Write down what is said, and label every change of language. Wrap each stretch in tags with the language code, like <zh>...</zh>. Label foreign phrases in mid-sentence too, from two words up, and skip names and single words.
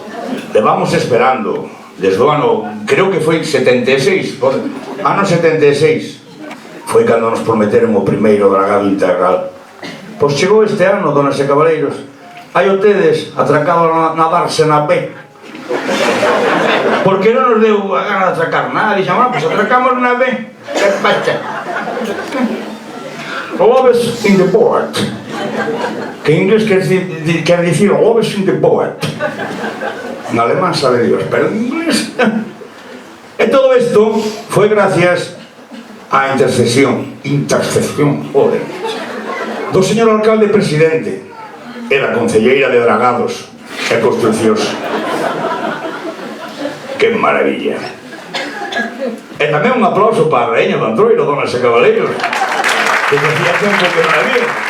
<gl>Levamos esperando desde o ano, creo que foi 76, ano 76 foi cando nos prometeron o primeiro dragado integral. Pois chegou este ano, donas e cabaleiros, hai o tedes atracado na darse na P, porque non nos deu a gana de atracar nada. Dixamos, pois atracamos na B, que pasa?</gl> <en>Always in the port.</en> <gl>que en inglés quer dicir</gl> <en>always in the poet.</en> <gl>En alemán sabe Dios, pero en inglés. E todo esto foi gracias á intercesión, joder, do señor alcalde presidente e da concelleira de Dragados e Construcións. Que maravilla. E tamén un aplauso para a Raíña do Antroiro, donas e cabaleiros, que hacía tempo que non había.</gl>